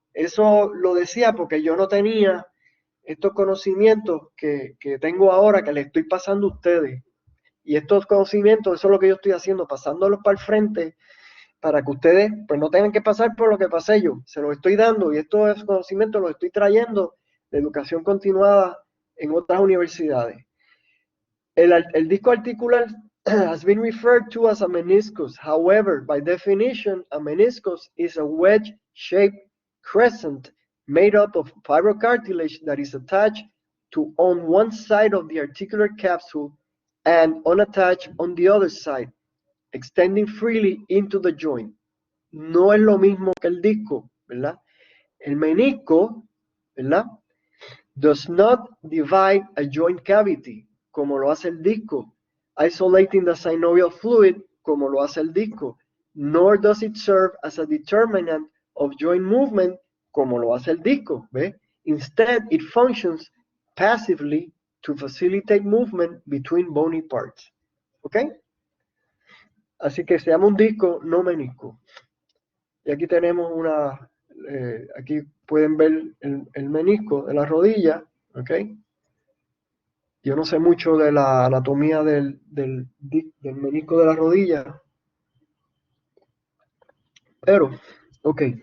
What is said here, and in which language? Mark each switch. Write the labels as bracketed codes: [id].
[es] Eso lo decía porque yo no tenía estos conocimientos que tengo ahora, que les estoy pasando a ustedes. Y estos conocimientos, eso es lo que yo estoy haciendo, pasándolos para el frente, para que ustedes pues no tengan que pasar por lo que pasé yo. Se los estoy dando y estos conocimientos los estoy trayendo de educación continuada en otras universidades. El disco articular [en] has been referred to as a meniscus. However, by definition, a meniscus is a wedge-shaped crescent made up of fibrocartilage that is attached to on one side of the articular capsule and unattached on the other side, extending freely into the joint. [es] No es lo mismo que el disco, ¿verdad? El menisco, ¿verdad? [en] Does not divide a joint cavity, [es] como lo hace el disco, [en] isolating the synovial fluid, como lo hace el disco, nor does it serve as a determinant of joint movement, como lo hace el disco, [es] ¿ve? [en] Instead, it functions passively to facilitate movement between bony parts. [es] ¿Ok? Así que se llama un disco, no menisco. Y aquí tenemos aquí pueden ver el menisco de la rodilla, ¿ok? Yo no sé mucho de la anatomía del menisco de la rodilla, pero, ok.